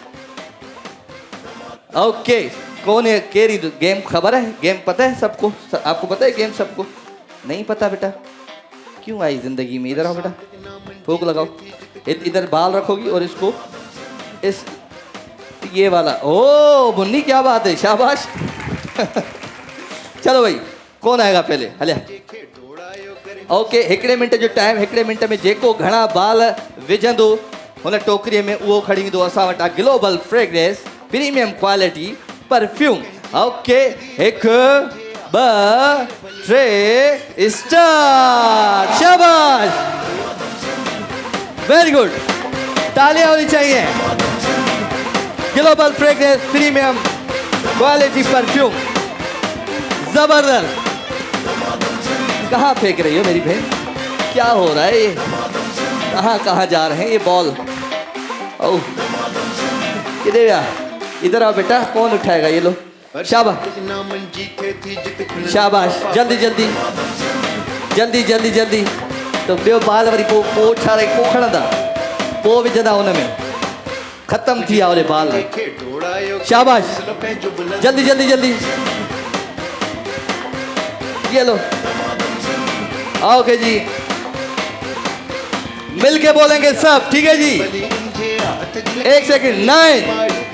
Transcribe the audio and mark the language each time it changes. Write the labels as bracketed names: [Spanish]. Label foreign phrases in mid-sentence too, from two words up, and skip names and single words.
[Urdu] اوکے کون ہے کیری گیم خبر ہے گیم پتا ہے سب کو آپ کو پتا ہے گیم سب کو نہیں پتا بیٹا کیوں آئی زندگی میں ادھر آؤ بیٹا پھونک لگاؤ ادھر بال رکھو گی اور اس کو اس یہ والا او منی کیا بات ہے شاباش چلو بھائی کون آئے گا پہلے [Sindhi] हलिया ओके हिकिड़े मिंट जो टाइम हिकिड़े मिंट में जेको घणा बाल विझंदो हुन टोकरीअ में उहो खणी ईंदो असां वटां ग्लोबल फ्रेगनेंस [English] premium quality perfume [Sindhi] ओके 1 2 3 स्टार्ट शाबाश [English] very good [Urdu] تالیاں ہونی چاہییں گلوبل فریگننس [English] premium quality perfume [Urdu] زبردست کہاں پھینک رہی ہو میری بہن کیا ہو رہا ہے یہ کہاں جا رہے ہیں یہ بال اوہ کدھر گیا ادھر آؤ بیٹا کون اٹھائے گا یہ لو شاباش شاباش جلدی جلدی جلدی جلدی جلدی تو [Sindhi] ॿियो बाल वरी पोइ ठारे पोइ खणंदा पोइ विझंदा हुन में ख़तम थी विया ओरे बाल [Urdu] شاباش جلدی جلدی جلدی یہ لو اوکے جی مل کے بولیں گے سب ٹھیک ہے جی 1 سیکنڈ 9